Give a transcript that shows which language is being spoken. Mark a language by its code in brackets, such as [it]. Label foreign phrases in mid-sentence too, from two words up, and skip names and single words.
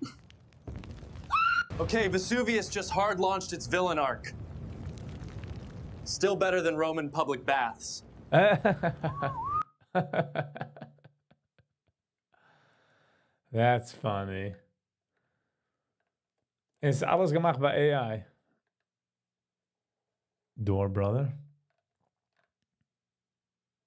[en] Okay, Vesuvius just hard launched its villain arc. Still better than Roman public baths. That's funny. [nl] Is alles gemacht bij AI? Door, [en] brother.